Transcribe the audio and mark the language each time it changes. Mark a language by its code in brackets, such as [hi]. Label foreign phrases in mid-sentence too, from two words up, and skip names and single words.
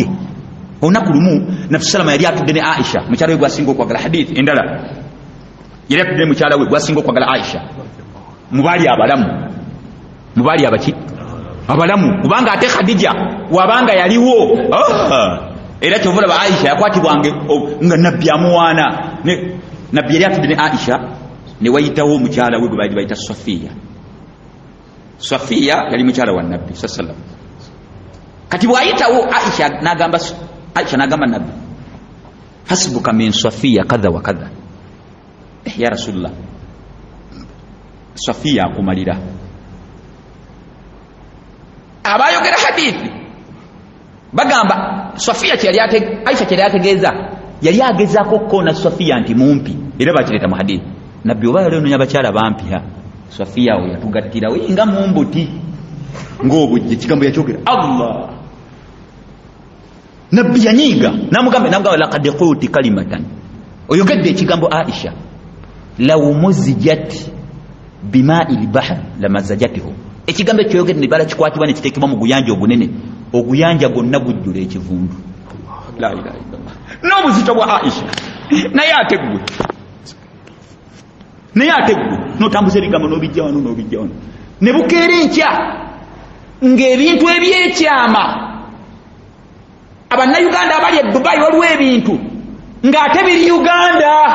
[lg] Olunaku lumu Nabbi sallam yali atudde ne Aisha mukyala we gwasinga okwagala, hadithi endala yali atudde mukyala we gwasinga okwagala Aisha mubaali abalamu, mubaali abaki abalamu, kubanga ate Khadija wabanga yaliwo era kyova olaba Aisha yakwatibwange nga nabbi amuwaana. Nabbi yali atudde ne Aisha ne wayitawo mukyala we gwe baali bayita Safiya yali mukyala wa nabbi sallam. Kati bwayitawo Aisha n'agamba nabbi [ar] حسبك من صفية كذا و كذا. يا رسول الله, [lg] Safiya akumalira. Abayogera hadithi bagamba Safiya Aisha kyali ategeeza yali agezaako okukona Safiya nti mumpi, era bakireta mu hadithi. Nabbi oba yali onoonya bakyala bampi Safiya we yatugattira we nga mumbuti ng'obujje kigambo yakyogera Allah. Nabbi yanyiiga n'amugamba [ar] لقد قلت كلمة, [lg] oyogedde ekigambo Aisha [ar] لو مزجت بماء البحر لمزجته. [lg] Ekigambo ekyoyogedde ne bala kikwatibwa ne kiteekebwa mu guyanja ogunene, oguyanja gonna gujjula ekivundu. [ar] لا إله إلا الله. [lg] N'obuzito bwa Aisha naye ate gwe naye ate gwe notambuza ebigambo n'obijja wano n'obijja wano ne bukeera enkya ng'ebintu ebyekyama abannayuganda abali e Dubai waliwo ebintu ng'ate biri Uganda